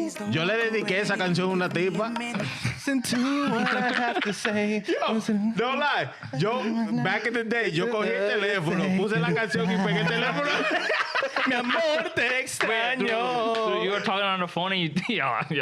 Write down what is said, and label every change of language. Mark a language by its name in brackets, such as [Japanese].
[Spanish] Yo le dediqué esa canción a una tipa. [English] Listen to what I have to say. Don't lie. [Spanish] Yo, [English] back in the day, [Spanish] yo cogí el teléfono, puse la canción y pegué el teléfono. Mi amor, te extraño. [English] So you were talking on the phone and yo,